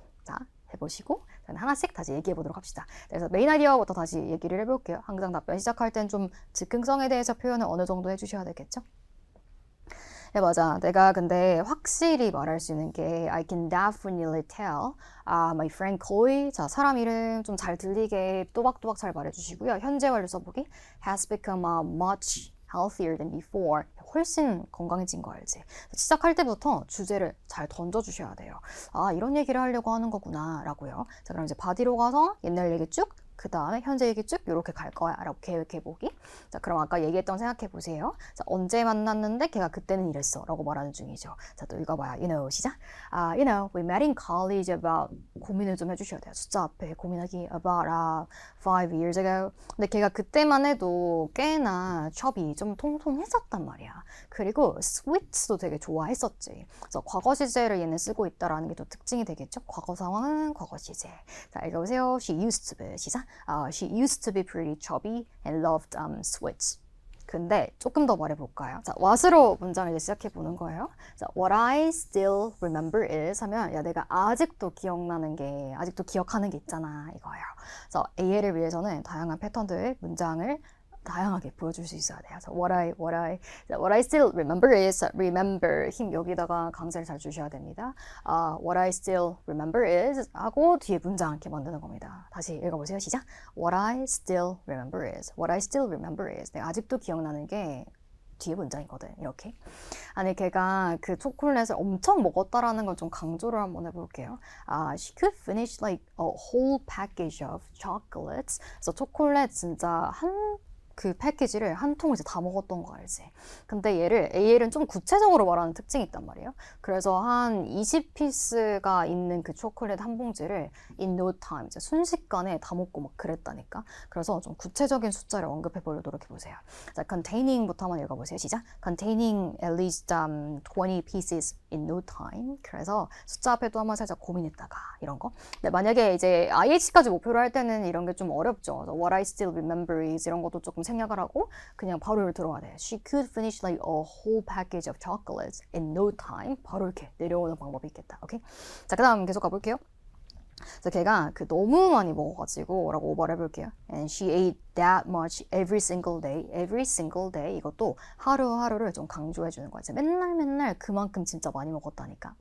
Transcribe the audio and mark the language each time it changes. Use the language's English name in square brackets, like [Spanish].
[Korean] 자, 해보시고 하나씩 다시 얘기해 보도록 합시다. 그래서 메인 아이디어부터 다시 얘기를 해볼게요. 항상 답변 시작할 땐 좀 즉흥성에 대해서 표현을 어느 정도 해주셔야 되겠죠? 네, 맞아. 내가 근데 확실히 말할 수 있는 게 [English] I can definitely tell my friend Chloe. [Korean] 자, 사람 이름 좀 잘 들리게 또박또박 잘 말해주시고요. 현재 완료 써보기 [English] has become much healthier than before. [Korean] 훨씬 건강해진 거 알지? 시작할 때부터 주제를 잘 던져주셔야 돼요. 이런 얘기를 하려고 하는 거구나 라고요. 자, 그럼 이제 바디로 가서 옛날 얘기 쭉 그 다음에 현재 얘기 쭉 이렇게 갈 거야 라고 계획해보기. 자, 그럼 아까 얘기했던 생각해보세요. 자, 언제 만났는데 걔가 그때는 이랬어 라고 말하는 중이죠. 자, 또 읽어봐요. [English] You know, [Korean] 시작. [English] You know, we met in college about [Korean] 고민을 좀 해주셔야 돼요. 숫자 앞에 고민하기 [English] about 5 years ago. [Korean] 근데 걔가 그때만 해도 꽤나 chubby 좀 통통했었단 말이야. 그리고 sweets도 되게 좋아했었지. 그래서 과거 시제를 얘는 쓰고 있다라는 게 또 특징이 되겠죠. 과거 상황은 과거 시제. 자, 읽어보세요. [English] She used to be. [Korean] 시작. [English] She used to be pretty chubby and loved sweets. [Korean] 근데 조금 더 말해볼까요? 자, what으로 문장을 이제 시작해보는 거예요. 자, [English] what I still remember is [Korean] 하면 야, 내가 아직도 기억나는 게, 아직도 기억하는 게 있잖아 이거예요. 그래서 AL을 위해서는 다양한 패턴들, 문장을 다양하게 보여줄 수 있어야 돼요. [English] So what I still remember is remember [Korean] 힘 여기다가 강세를 잘 주셔야 됩니다. [English] What I still remember is [Korean] 하고 뒤에 문장 이렇게 만드는 겁니다. 다시 읽어보세요. 시작. [English] What I still remember is What I still remember is [Korean] 내가 아직도 기억나는 게 뒤에 문장이거든. 이렇게. 아니 걔가 그 초콜릿을 엄청 먹었다라는 걸 좀 강조를 한번 해볼게요. [English] She could finish like a whole package of chocolates. [Korean] 그래서 초콜릿 진짜 한 그 패키지를 한 통을 이제 다 먹었던 거 알지? 근데 얘를 AL은 좀 구체적으로 말하는 특징이 있단 말이에요. 그래서 한 20피스가 있는 그 초콜릿 한 봉지를 [English] in no time, [Korean] 이제 순식간에 다 먹고 막 그랬다니까. 그래서 좀 구체적인 숫자를 언급해 보려고 노력해보세요. 자, containing부터 한번 읽어보세요. 시작. [English] containing at least 20 pieces in no time. [Korean] 그래서 숫자 앞에 또 한번 살짝 고민했다가 이런 거. 근데 만약에 이제 IH까지 목표로 할 때는 이런 게 좀 어렵죠. [English] What I still remember is [Korean] 이런 것도 조금 생각을 하고 그냥 바로 이렇게 들어가야 돼. [English] She could finish like a whole package of chocolates in no time. [Korean] 바로 이렇게 내려오는 방법이 있겠다. 오케이? 자, 그 다음 계속 가볼게요. 그래서 걔가 그 너무 많이 먹어가지고 라고 오버를 해볼게요. [English] And she ate that much every single day. Every single day. [Korean] 이것도 하루하루를 좀 강조해주는 거야. 이제 맨날 그만큼 진짜 많이 먹었다니까.